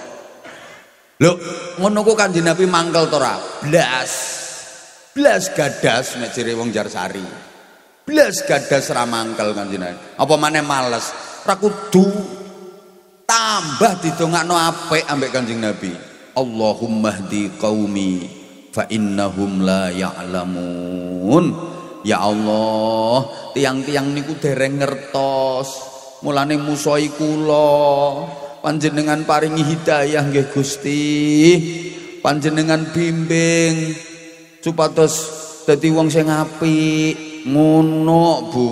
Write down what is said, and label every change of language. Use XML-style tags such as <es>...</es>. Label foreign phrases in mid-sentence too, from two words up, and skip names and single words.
<jv>Lho, ngono ku Kanjeng Nabi mangkel to ora? Blas gadas nek jere wong Jarsari. Blas gadas ra mangkel Kanjeng Nabi. Apa maneh males? Ra kudu tambah didongakno apik ambek Kanjeng Nabi.</jv> <ar>Allahumma hdi qaumi fa innahum la ya'lamun.</ar> <jv>Ya Allah, tiang-tiang niku dereng ngertos. Mulane musoi kula, panjenengan paringi hidayah nggih Gusti. Panjenengan bimbing supados dadi wong sing apik. Ngono, Bu.</jv>